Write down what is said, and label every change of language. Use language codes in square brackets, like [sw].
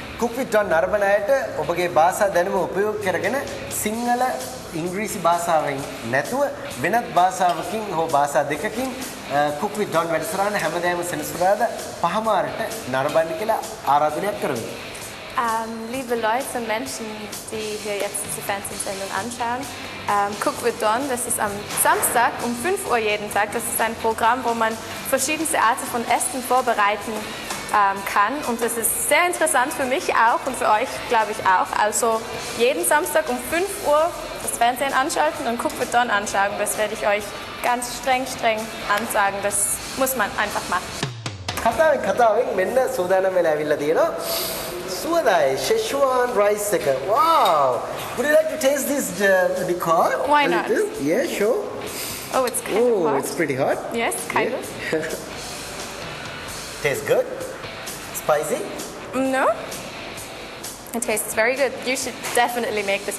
[si] කුක්විඩ්ඩන් අරබන අයට ඔබගේ භාෂා දැනුම උපයෝග කරගෙන සිංහල ඉංග්‍රීසි භාෂාවෙන් නැතුව වෙනත් භාෂාවකින් හෝ භාෂා දෙකකින් කුක්විඩ්ඩන් වැඩසටහන හැමදාම සෙනසුරාදා 5:00ට නරඹන්න කියලා ආරාධනයක් කරමු. [de] Liebe Leute, Menschen, die hier jetzt diese Fernsehsendung anschauen, Cook with Don, das ist am Samstag um 5 Uhr jeden Tag. Das ist ein Programm, wo man verschiedenste Arten von Essen vorbereiten kann. Und das ist sehr interessant für mich auch und für euch, glaube ich, auch. Also jeden Samstag um 5 Uhr das Fernsehen anschalten und Cook with Don anschauen. Das werde ich euch ganz streng ansagen. Das muss man einfach machen. [si] කතාවෙන් මෙන්න සූදානම් වෙලා ඇවිල්ලා තියෙනවා. සුවදායි Szechuan rice එක. [en] Wow. Would you like to taste this, Nicole? Why A not? little? Yeah, sure. Oh, it's kind of hot. It's pretty hot. Yes, kind of. Tastes good? Spicy? No. It tastes very good. You should definitely make this.